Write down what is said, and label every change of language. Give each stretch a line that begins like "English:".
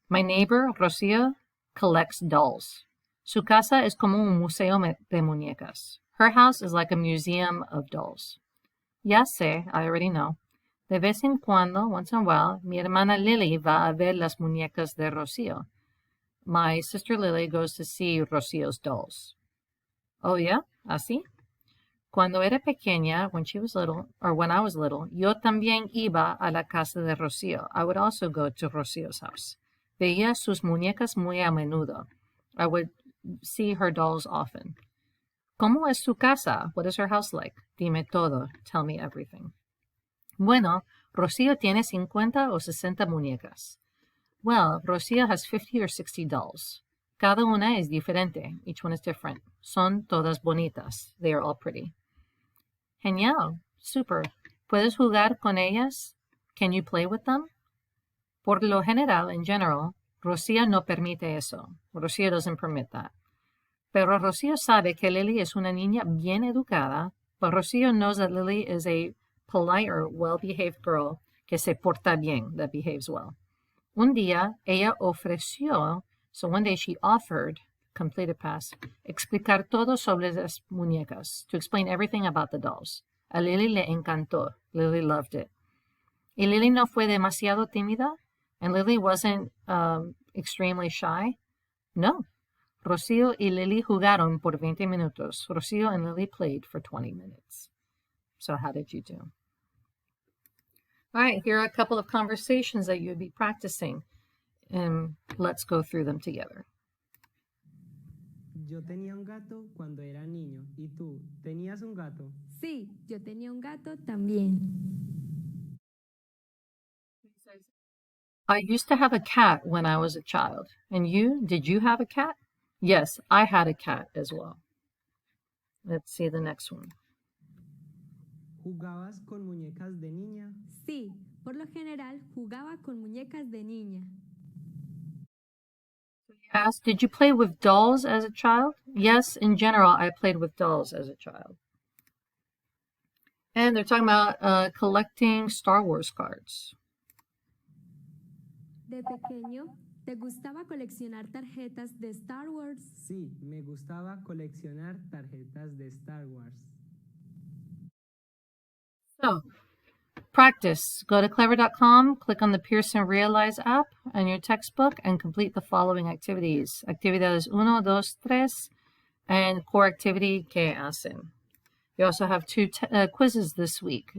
English: My neighbor Rocío collects dolls.
Spanish: Su casa es como un museo de muñecas.
English: Her house is like a museum of dolls.
Spanish: Ya sé,
English: I already know.
Spanish: De vez en cuando,
English: once in a while,
Spanish: mi hermana Lily va a ver las muñecas de Rocío.
English: My sister Lily goes to see Rocío's dolls. Oh, yeah? ¿Así?
Spanish: Cuando era pequeña,
English: when she was little,
Spanish: or when I was little, yo también iba a la casa de Rocío.
English: I would also go to Rocío's house.
Spanish: Veía sus muñecas muy a menudo.
English: I would see her dolls often.
Spanish: ¿Cómo es su casa?
English: What is her house like?
Spanish: Dime todo.
English: Tell me everything.
Spanish: Bueno, Rocío tiene 50 o 60 muñecas.
English: Well, Rocío has 50 or 60 dolls.
Spanish: Cada una es diferente.
English: Each one is different.
Spanish: Son todas bonitas.
English: They are all pretty. Genial. Super.
Spanish: ¿Puedes jugar con ellas?
English: Can you play with them?
Spanish: Por lo general,
English: in general,
Spanish: Rocío no permite eso.
English: Rocío doesn't permit that.
Spanish: Pero Rocío sabe que Lily es una niña bien educada,
English: but Rocío knows that Lily is a polite or well-behaved girl
Spanish: que se porta bien,
English: that behaves well.
Spanish: Un día, ella ofreció,
English: so one day she offered, completed past,
Spanish: explicar todo sobre las muñecas,
English: to explain everything about the dolls.
Spanish: A Lily le encantó.
English: Lily loved it.
Spanish: ¿Y Lily no fue demasiado tímida?
English: And Lily wasn't extremely shy?
Spanish: No. Rocío y Lily jugaron por 20 minutos.
English: Rocío and Lily played for 20 minutes. So how did you do? All right, here are a couple of conversations that you'd be practicing. And let's go through them together.
Spanish: Yo tenía un gato cuando era niño. ¿Y tú, tenías un gato? Sí, yo tenía un gato también.
English: I used to have a cat when I was a child. And you, did you have a cat? Yes, I had a cat as well. Let's see the next one.
Spanish: ¿Jugabas con muñecas de niña? Sí, por lo general jugaba con muñecas de niña.
English: Asked, did you play with dolls as a child? Yes, in general, I played with dolls as a child. And they're talking about collecting Star Wars cards.
Spanish: De pequeño, ¿te gustaba coleccionar tarjetas de Star Wars? Sí, me gustaba coleccionar tarjetas de Star Wars.
English: So, practice. Go to clever.com, click on the Pearson Realize app and your textbook, and complete the following activities. Actividades 1, 2, 3, and core activity
Spanish: que hacen.
English: You also have 2 quizzes this week.